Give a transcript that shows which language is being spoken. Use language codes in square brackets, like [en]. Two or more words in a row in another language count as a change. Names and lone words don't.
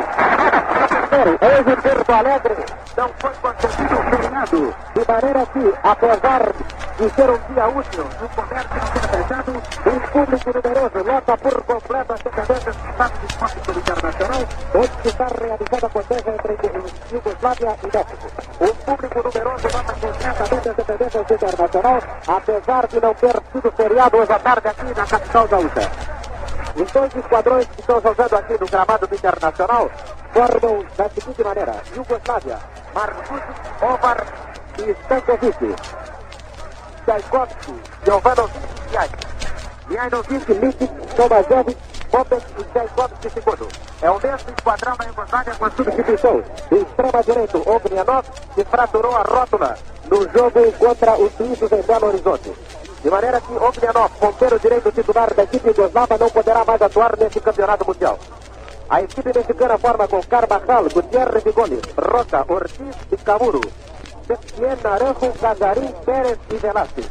[pt] Hoje em Porto Alegre não foi concedido um feriado, de maneira que, apesar de ser um dia útil e o comércio não ser fechado, um público numeroso lota por completo as dependências do Estado de Esporte Internacional, onde está realizada a contesa entre Iugoslávia e México. Um público numeroso lota completamente as dependências do Internacional, apesar de não ter sido feriado hoje à tarde aqui na capital gaúcha. Os dois esquadrões que estão jogando aqui no gramado do Internacional formam da seguinte maneira: Iugoslávia, Markusic, Ovar e Stankovic, Tchaikovsky, Jovanovic e Jajkovic. Mihajlovic, Lipic, Tomajevic, Popek e Tchaikovsky segundo. É o mesmo esquadrão da Iugoslávia com a substituição do extrema-direito Ognjanov, que fraturou a rótula no jogo contra os suíços em Belo Horizonte. De maneira que Ognjanov, ponteiro direito titular da equipe iugoslava, não poderá mais atuar nesse campeonato mundial. A equipe mexicana forma com Carvajal, Gutierrez e Gomes, Roca, Ortiz e Camuro, Septien, Naranjo, Casarim, Pérez e Velázquez.